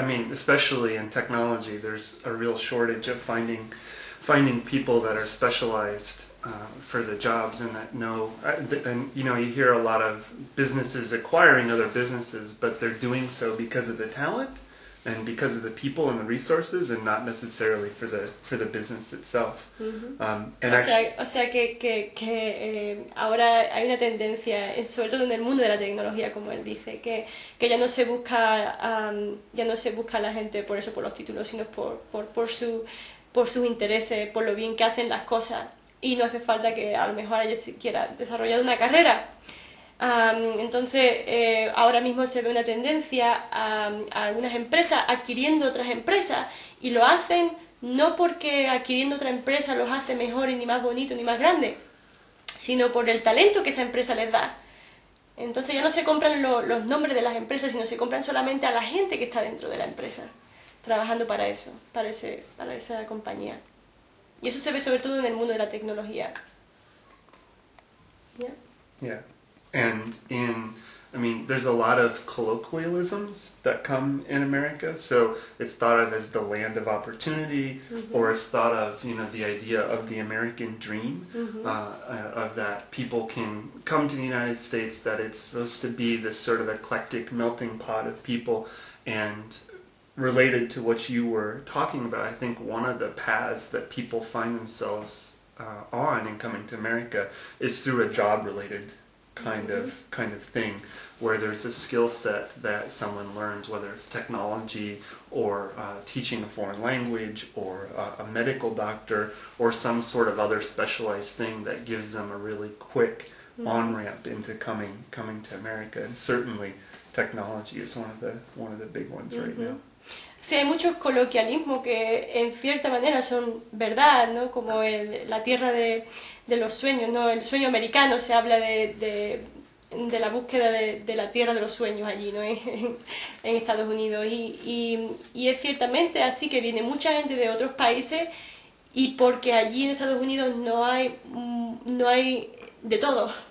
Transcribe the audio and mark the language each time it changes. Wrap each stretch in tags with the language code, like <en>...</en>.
<en>I mean, especially in technology, there's a real shortage of finding people that are specialized for the jobs and that know. And you know, you hear a lot of businesses acquiring other businesses, but they're doing so because of the talent and because of the people and the resources, and not necessarily for the business itself.</en> <es>O sea que ahora hay una tendencia, sobre todo en el mundo de la tecnología, como él dice, que ya no se busca a la gente por eso, por los títulos, sino por sus intereses, por lo bien que hacen las cosas, y no hace falta que a lo mejor haya siquiera desarrollado una carrera. Entonces, ahora mismo se ve una tendencia a algunas empresas adquiriendo otras empresas, y lo hacen no porque adquiriendo otra empresa los hace mejores, ni más bonitos, ni más grandes, sino por el talento que esa empresa les da. Entonces ya no se compran los nombres de las empresas, sino se compran solamente a la gente que está dentro de la empresa, trabajando para eso, para esa compañía. Y eso se ve sobre todo en el mundo de la tecnología.</es> <en>Yeah. Yeah. And I mean, there's a lot of colloquialisms that come in America. So it's thought of as the land of opportunity, or it's thought of, you know, the idea of the American dream, of that people can come to the United States, that it's supposed to be this sort of eclectic melting pot of people. And related to what you were talking about, I think one of the paths that people find themselves on in coming to America is through a job-related kind of thing, where there's a skill set that someone learns, whether it's technology or teaching a foreign language or a medical doctor or some sort of other specialized thing that gives them a really quick on-ramp into coming to America. And certainly technology is one of the big ones right now.</en> <es>Sí, hay muchos coloquialismos que en cierta manera son verdad, ¿no? Como la tierra de los sueños, ¿no? El sueño americano, se habla de la búsqueda de la tierra de los sueños allí, ¿no? En Estados Unidos. Y es ciertamente así, que viene mucha gente de otros países, y porque allí en Estados Unidos no hay de todo.</es>